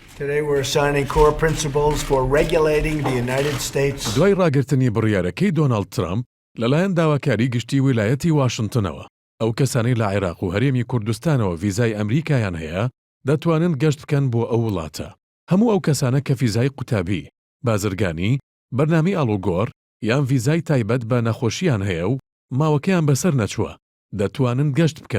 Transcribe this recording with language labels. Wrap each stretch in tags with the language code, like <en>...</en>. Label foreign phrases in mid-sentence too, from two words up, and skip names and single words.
<en>Today we're assigning core principles for regulating the United States.</en> <ckb>دوای ڕاگررتنی بڕیارەکەی دۆناڵد ترامپ لەلایەن داواکاری گشتی ویلایەتی واشنگتنەوە ئەو کەسانەی لە عێراق و هەرێمی کوردستانەوە ڤیزای ئەمریکایان هەیە دەتوانن گەشت بکەن بۆ ئەو وڵاتە. هەموو ئەو کەسانە کە ڤیزای قوتابی، بازرگانی، بەرنامی ئاڵوگۆڕ یان ڤیزای تایبەت بە نەخۆشییان هەیە و ماوەکەیان بەسەر نەچووە دەتوانن گەشت بکەن.</ckb>